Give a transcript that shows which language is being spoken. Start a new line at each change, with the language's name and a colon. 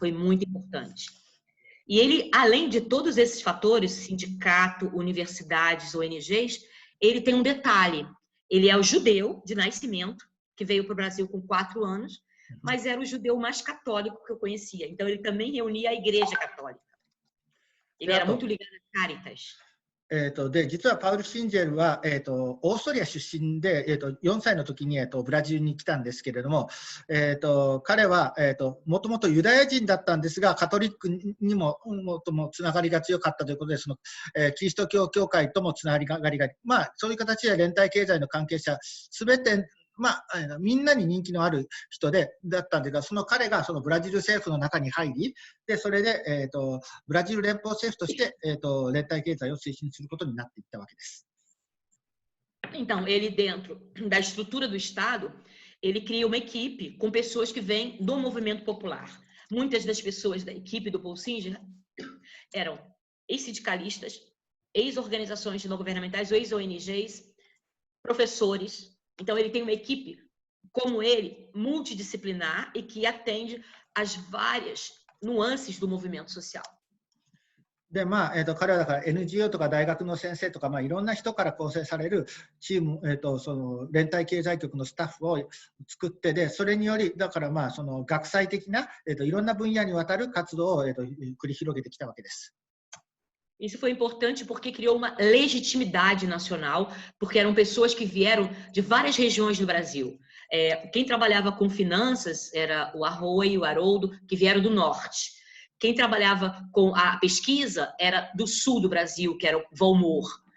Portuguese: Foi muito importante. E ele, além de todos esses fatores, sindicato, universidades, ONGs, ele tem um detalhe. Ele é o judeu de nascimento, que veio para o Brasil com 4 anos, mas era o judeu mais católico que eu conhecia. Então, ele também reunia a Igreja Católica. Ele era muito ligado a Caritas.
Japanese: で実はパウル・シンジェルは、オーストリア出身で、4歳の時に、ブラジルに来たんですけれども、彼は、もともとユダヤ人だったんですが、カトリックにもつながりが強かったということで、キリスト教教会ともつながりが、そういう形で連帯経済の関係者すべてみんなに人気のある人だったんですが、その彼がブラジル政府の中に入り、でそれで、ブラジル連邦政府として、連帯経済を推進することになっていったわけです。
Portuguese: Então, ele dentro da estrutura do Estado, ele cria uma equipe com pessoas que vêm do movimento popular. Muitas das pessoas da equipe do Paul Singer eram ex-sindicalistas, ex-organizações não governamentais, ex-ONGs, professores. Então, ele tem uma equipe, como ele, multidisciplinar e que atende às várias nuances do movimento social.
Japanese: で彼はだから NGO とか大学の先生とか、いろんな人から構成されるチーム、その連帯経済局のスタッフを作って、でそれによりだからその学際的な、いろんな分野にわたる活動を、繰り広げてきたわけです。
Portuguese: Isso foi importante porque criou uma legitimidade nacional, porque eram pessoas que vieram de várias regiões do Brasil. Quem trabalhava com finanças era o Arroio, o Haroldo, que vieram do norte. Quem trabalhava com a pesquisa era do sul do Brasil, que era o Valmor.